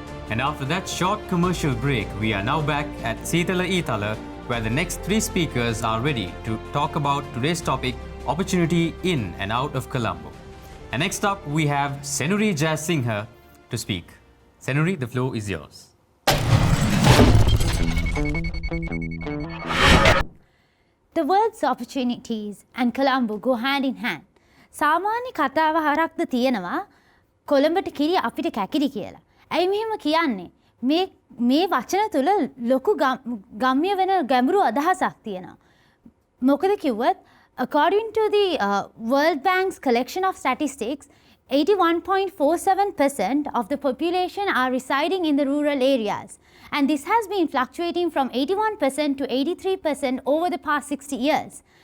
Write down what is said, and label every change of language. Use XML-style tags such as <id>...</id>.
<en>And after that short commercial break, we are now back at Seethala Eethala, where the next three speakers are ready to talk about today's topic, opportunity in and out of Colombo. And next up, we have Senuri Jayasinghe to speak. Senuri, the floor is yours. The words opportunities and Colombo go hand in hand.</en> <si>සාමාන්‍ය කතාව හරක්ද තියෙනවා කොළඹට කිරි අපිට කැකිරි කියලා. ඇයි මෙහෙම කියන්නේ? මේ වචන තුල ලොකු ගම්ම්‍ය වෙන ගැඹුරු අදහසක් තියෙනවා. මොකද කිව්වත්</si> <en>according to the World Bank's collection of statistics, 81.47% of the population are residing in the rural areas, and this has been fluctuating from 81% to 83% over the past 60 years.</en>